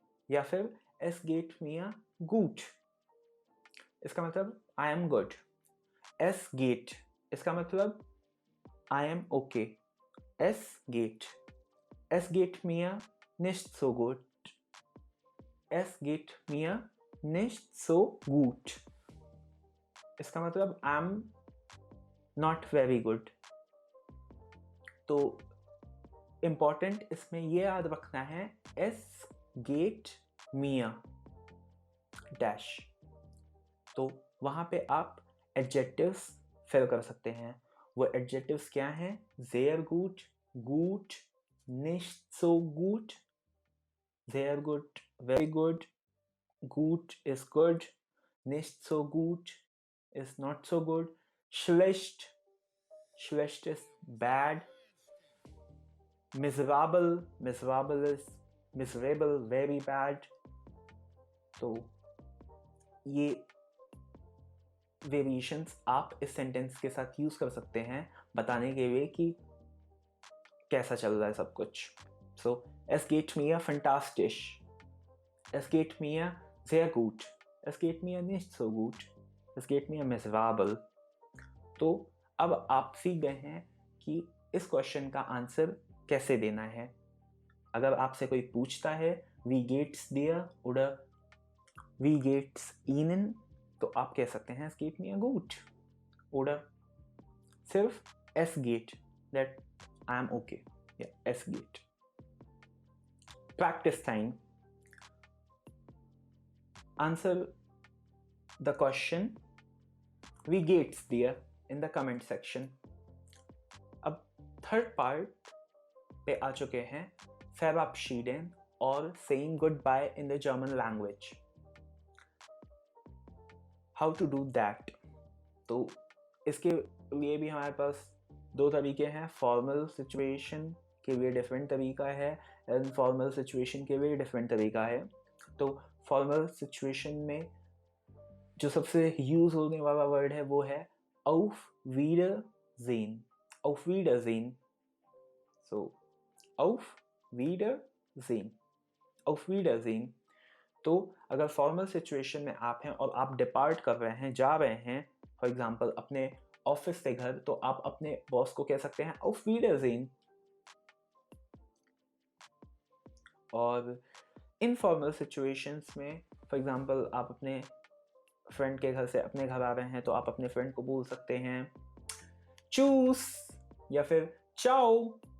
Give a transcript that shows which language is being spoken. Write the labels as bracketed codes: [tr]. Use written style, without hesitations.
[hi] या फिर [de] es geht mir gut, [hi] इसका मतलब I am good. [de] es geht, [hi] इसका मतलब I am okay. [de] es geht mir nicht so gut, es geht mir nicht so gut, [hi] इसका मतलब I am not very good. तो important इसमें ये याद रखना है, एस गेट मिया डैश। तो वहां पे आप एडजेक्टिव्स फिल कर सकते हैं। वो एडजेक्टिव्स क्या हैं, [de] sehr gut, gut, nicht so gut, sehr gut, [en] very good, [de] gut is good, nicht so gut [en] is not so good, [de] schlecht, schlecht [en] is bad, [de] miserable, miserable is [en] miserable, very bad। [hi] तो ये variations आप इस sentence के साथ use कर सकते हैं बताने के लिए कि कैसा चल रहा है सब कुछ। [de] सो es geht mir fantastisch, es geht mir sehr gut, es geht mir nicht so gut, es geht mir miserable। [hi] तो अब आप सीख गए हैं कि इस क्वेश्चन का आंसर कैसे देना है। अगर आपसे कोई पूछता है [de] wie geht's dir oder wie geht's Ihnen, [hi] तो आप कह सकते हैं [de] es geht mir gut oder [hi] सिर्फ es geht, [en] that I am okay, yeah, [hi] es geht। [en] Practice time, answer the question [de] wie geht's dir [en] in the comment section। [hi] अब third part पे आ चुके हैं verabschieden और [en] saying goodbye in the German language। How to do that? [hi] तो इसके लिए भी हमारे पास दो तरीके हैं। फॉर्मल सिचुएशन के लिए डिफरेंट तरीका है, इनफॉर्मल सिचुएशन के लिए डिफरेंट तरीका है। तो फॉर्मल सिचुएशन में जो सबसे यूज होने वाला वर्ड है वो है [de] auf Wiedersehen, auf Wiedersehen। So auf Wiedersehen, auf Wiedersehen। [hi] तो अगर फॉर्मल सिचुएशन में आप हैं और आप डिपार्ट कर रहे हैं, जा रहे हैं फॉर एग्जांपल अपने ऑफिस से घर, तो आप अपने बॉस को कह सकते हैं [de] auf Wiedersehen। [hi] और इनफॉर्मल सिचुएशंस में फॉर एग्जांपल आप अपने फ्रेंड के घर से अपने घर आ रहे हैं, तो आप अपने फ्रेंड को बोल सकते हैं चूस या फिर चाओ।